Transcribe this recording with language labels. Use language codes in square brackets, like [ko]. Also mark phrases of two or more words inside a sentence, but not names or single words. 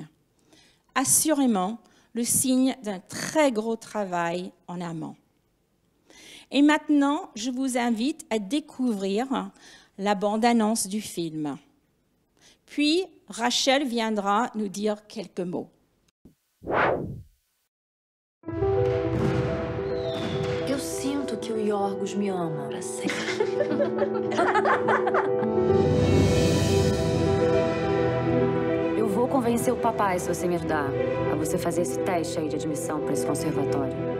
[fr] Assurément, le signe d'un très gros travail en amont. Et maintenant, je vous invite à découvrir la bande-annonce du film. Puis, Rachel viendra nous dire quelques mots. [pt] Eu sinto que que o Yorgos me ama pra sempre. Eu vou convencer o papai, se você me ajudar, a você fazer esse teste aí de admissão para esse conservatório.